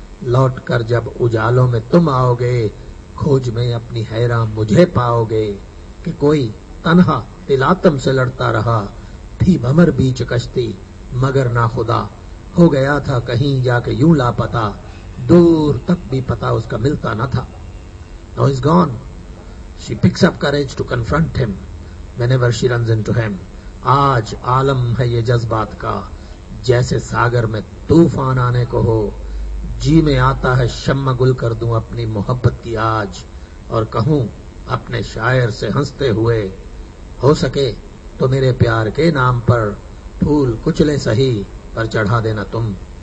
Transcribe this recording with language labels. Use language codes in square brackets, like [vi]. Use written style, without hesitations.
[hi] लौट कर जब उजालों में तुम आओगे, खोज में अपनी हैरान मुझे पाओगे. कि कोई तन्हा तिलातम से लड़ता रहा, थी भमर बीच कश्ती मगर ना खुदा. हो गया था कहीं जाके यूं लापता, दूर तक भी पता उसका मिलता न था. [en] Now he's gone. She picks up courage to confront him whenever she runs into him. [hi] आज आलम है ये जज्बात का, जैसे सागर में तूफान आने को हो. जी में आता है शम्मा गुल कर दूं अपनी मोहब्बत की आज, और कहूं अपने शायर से हंसते हुए, हो सके तो मेरे प्यार के नाम पर फूल कुचले सही पर चढ़ा देना तुम.